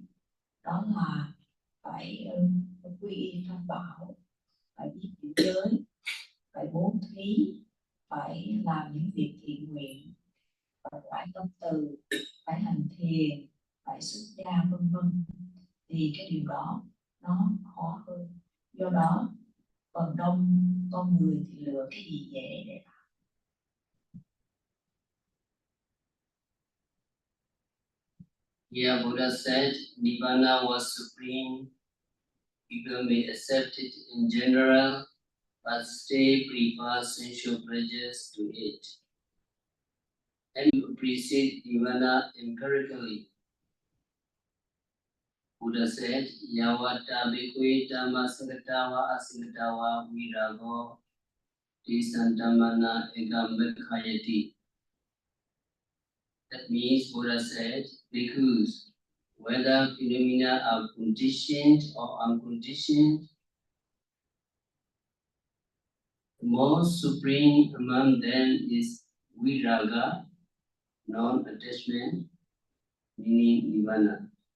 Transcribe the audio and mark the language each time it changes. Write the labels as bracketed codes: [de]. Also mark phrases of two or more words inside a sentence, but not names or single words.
[vi] Đó là phải quy y tam bảo, phải biết giữ giới, phải bố thí, phải làm những việc thiện nguyện, phải tâm từ, phải hành thiền, phải xuất gia vân vân. Thì cái điều đó nó khó hơn. Do đó phần đông con người thì lựa cái gì dễ để làm. [en] Here Buddha said Nibbana was supreme. People may accept it in general, but still prefer sensual pleasures to it. And you appreciate Nibbana empirically. Buddha said, [pi] Yawata bhikkhve dhamma sangatawa asangatawa virago tisantamana ekambekkhayati. [en] That means Buddha said, bhikkhus, whether phenomena are conditioned or unconditioned, the most supreme among them is viraga, non-attachment, meaning nirvana.